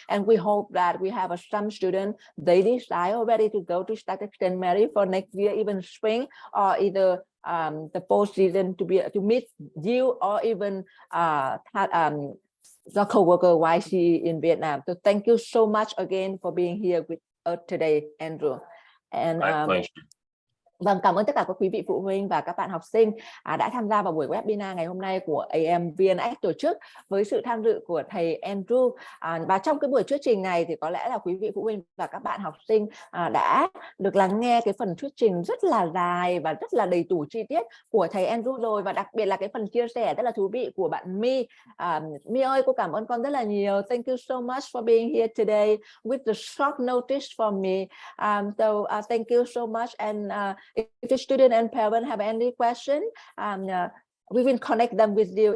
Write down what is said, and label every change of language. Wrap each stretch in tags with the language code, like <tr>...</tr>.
<en>And we hope that we have some students, they decide already to go to Shattuck-St. for next year, even spring, or either the fall season to meet you, or even the co-worker YC in Vietnam. So thank you so much again for being here with us today, Andrew. And my pleasure.</en> <vi>Vâng, cảm ơn tất cả các quý vị phụ huynh và các bạn học sinh đã tham gia vào buổi webinar ngày hôm nay của AMVNX tổ chức với sự tham dự của thầy Andrew. Và trong cái buổi thuyết trình này thì có lẽ là quý vị phụ huynh và các bạn học sinh đã được lắng nghe cái phần thuyết trình rất là dài và rất là đầy đủ chi tiết của thầy Andrew rồi, và đặc biệt là cái phần chia sẻ rất là thú vị của bạn My. My ơi, cô cảm ơn con rất là nhiều.</vi> <en>Thank you so much for being here today with the short notice for me. Thank you so much, and if the student and parent have any question, we will connect them with you.</en>